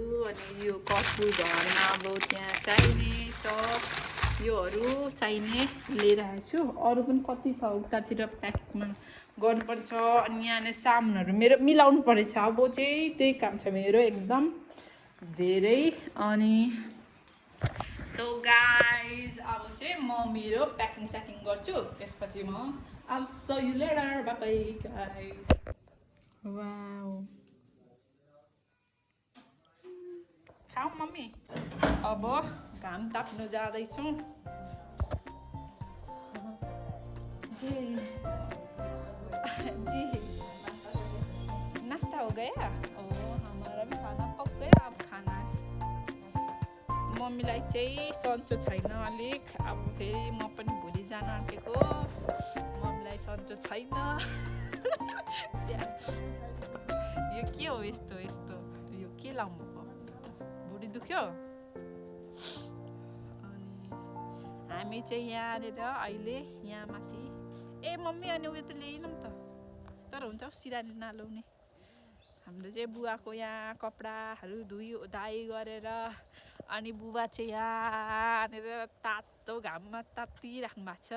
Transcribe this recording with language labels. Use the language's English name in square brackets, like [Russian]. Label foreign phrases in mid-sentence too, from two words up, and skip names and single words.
[Nepali] अनि यो कपुर घरमा अब त्यहाँ चाहिने छ योहरू चाहिने लिएर आएको छु अरू पनि कति छ उतातिर प्याकमा गर्नुपर्छ अनि यहाँनिर सामानहरू मेरो मिलाउनु परेछ अब चाहिँ त्यही काम छ मेरो एकदम धेरै अनि [English] so guys [Nepali] अब चाहिँ म मेरो प्याकिङ स्याकिङ गर्छु त्यसपछि म अब [English] so you later bye bye guys wow [Nepali] खाऊ मम्मी अब घाम ताप्नु जाँदैछौँ जी जी [Hindi] नाश्ता हो गया हमारा भी खाना पक गया [Nepali] अब खाना मम्मीलाई चाहिँ सन्चो छैन अलिक अब फेरि म पनि भोलि जान आँटेको मम्मीलाई सन्चो छैन यो के हो यस्तो यो के लाउनु भुँडी दुख्यो अनि हामी चाहिँ यहाँ आएर अहिले यहाँ माथि ए मम्मी अनि उयो त ल्याएनौँ त तर हुन्छ सिरानी नलाउने हाम्रो चाहिँ बुवाको यहाँ कपडाहरू धुइ गरेर अनि बुबा चाहिँ यहाँनिर तातो घाममा तातिराख्नु भएको छ।